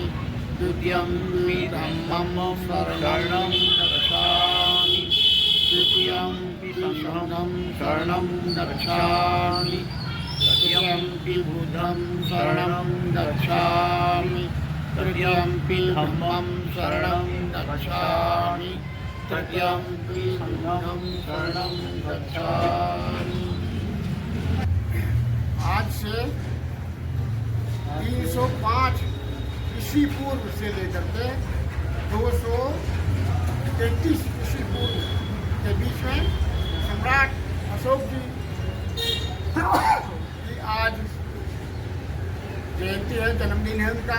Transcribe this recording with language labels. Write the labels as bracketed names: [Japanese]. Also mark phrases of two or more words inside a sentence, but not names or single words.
[Pali] द्वितीयमपि धम्मं शरणं गच्छामि तृतीयमपि संघं शरणं गच्छामि तृतीयमपि बुद्धं शरणं गच्छामि तृतीयमपि धम्मं शरणं गच्छामि तृतीयमपि संघं शरणं गच्छामि। [Hindi] आज से 305 ईस्वी पूर्व से लेकर के 233 ईस्वी पूर्व के बीच में सम्राट अशोक जी की आज जयंती है, जन्मदिन है उनका।